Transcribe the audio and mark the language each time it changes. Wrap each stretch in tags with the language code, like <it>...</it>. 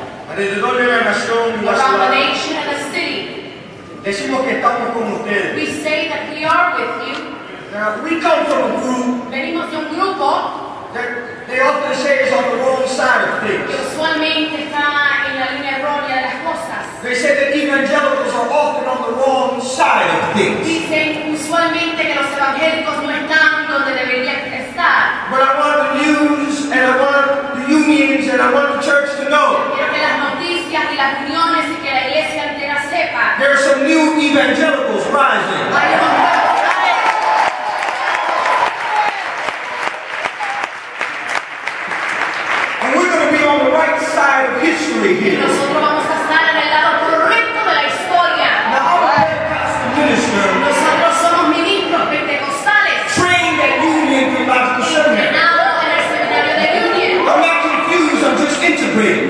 <es>alrededor de la nación y la</es> <en>around the</en> <es>ciudad.</es> <en>nation and the city.</en> <es>Decimos que estamos con ustedes.</es> <en>We say that we are with you. Now, we come from a group</en> <es>Venimos de un grupo</es> <en>that they often say is on the wrong side of</en> <es>que</es> <en>things.</en> <es>usualmente está en la línea errónea de las cosas.</es> <en>They say that evangelicals are often on the wrong side of things.</en> <es>Dicen usualmente que los evangélicos no están donde deberían estar.</es> <en>But I want the news and I want the unions and I want the church to know</en> <es>Quiero que las noticias y las uniones y que la iglesia entera sepa.</es> <en>there are some new evangelicals rising.</en> <es>Hay unos nuevos</es> <en>And we're going to be on the right side of history</en> <es>y</es> <en>here.</en> <es>nosotros vamos a estar en el lado correcto de la historia.</es> <en>Now, I'm a Pentecostal minister</en> <es>Nosotros somos ministros pentecostales</es> <en>trained at Union Theological Seminary.</en> <es>entrenados en el seminario de Union.</es> <en>I'm not confused, I'm just integrated.</en>